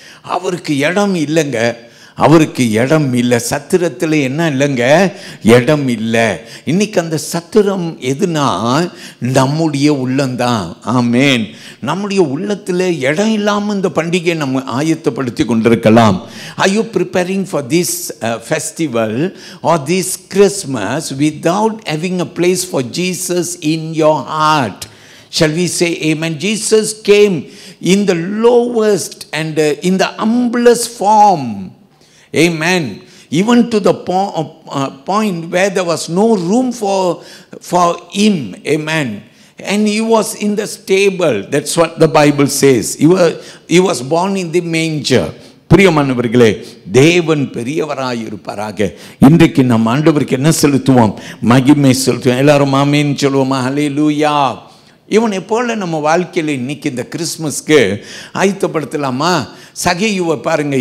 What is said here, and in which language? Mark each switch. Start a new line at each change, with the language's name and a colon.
Tamil: அவருக்கு இடம் இல்லைங்க, அவருக்கு இடம் இல்லை. சத்திரத்தில் என்ன இல்லைங்க? இடம் இல்லை. இன்னைக்கு அந்த சத்திரம் எதுனா நம்முடைய உள்ளம்தான். ஆமேன். நம்முடைய உள்ளத்தில் இடம் இல்லாமல் இந்த பண்டிகையை நம்ம ஆயத்தப்படுத்தி கொண்டிருக்கலாம்.
English: Are you preparing for this festival or this Christmas without having a place for Jesus in your heart? Shall we say amen? Jesus came in the lowest and in the humblest form. Amen. Even to the point where there was no room for him. Amen. And he was in the stable. That's what the Bible says. He was born in the manger.
Tamil: பிரியமானவர்களே, தேவன் பெரியவராய் இருப்பாராக. இன்றைக்கு நம் ஆண்டவருக்கு என்ன செலுத்துவோம்? மகிமை செலுத்துவோம். எல்லாரும் ஆமென் சொல்லுவோமா? ஹல்லேலூயா. இவனை போல நம்ம வாழ்க்கையில் இன்னைக்கு இந்த கிறிஸ்மஸ்க்கு ஆயத்தப்படுத்தலாமா? சகேயுவை பாருங்க.